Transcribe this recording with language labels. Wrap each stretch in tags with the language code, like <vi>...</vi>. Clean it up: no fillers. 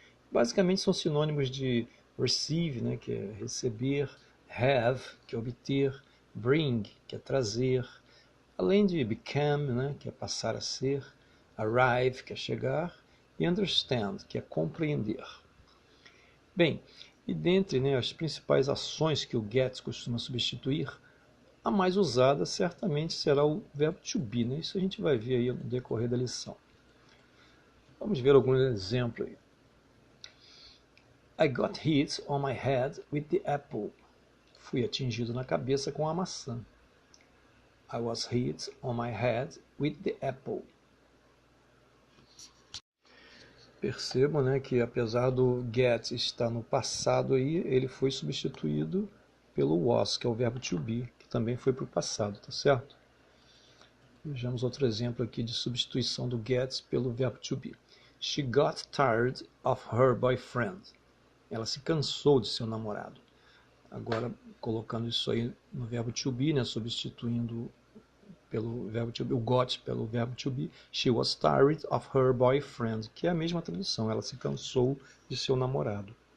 <pt>Basicamente são sinônimos de receive, que é receber, have, que é obter, bring, que é trazer, além de become, que é passar a ser, arrive, que é chegar, e understand, que é compreender. Bem, e dentre as principais ações que o get costuma substituir, a mais usada certamente será o verbo to be. Isso a gente vai ver aí no decorrer da lição. Vamos ver alguns exemplos aí.</pt> <en>I got hit on my head with the apple.</en> <pt>Fui atingido na cabeça com a maçã.</pt> <en>I was hit on my head with the apple.</en> <pt>Percebam que apesar do get estar no passado aí, ele foi substituído pelo was, que é o verbo to be, que também foi para o passado, tá certo? Vejamos outro exemplo aqui de substituição do get pelo verbo to be.</pt> <en>She got tired of her boyfriend.</en> <pt>Ela se cansou de seu namorado. Agora, colocando isso aí no verbo to be, substituindo pelo verbo to be, o got pelo verbo to be,</pt> <en>she was tired of her boyfriend,</en> <pt>que é a mesma tradução, ela se cansou de seu namorado.</pt>